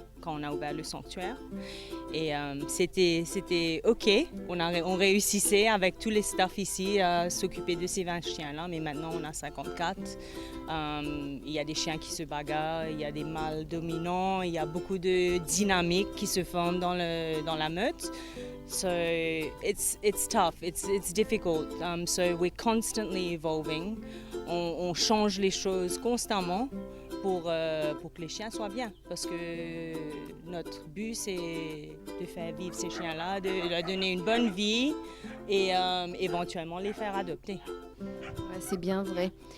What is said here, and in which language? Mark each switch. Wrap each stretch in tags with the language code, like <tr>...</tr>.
<fr>quand on a ouvert le sanctuaire. Et c'était OK. On réussissait avec tous les staffs ici à s'occuper de ces 20 chiens-là, mais maintenant on a 54. Il y a des chiens qui se bagarrent, il y a des mâles dominants, il y a beaucoup de dynamique qui se forment dans la meute.</fr> <en>So it's tough, it's difficult. So we're constantly evolving.</en> <fr>On change les choses constamment pour que les chiens soient bien. Parce que notre but, c'est de faire vivre ces chiens-là, de leur donner une bonne vie et éventuellement les faire adopter. Ouais, c'est bien vrai.</fr>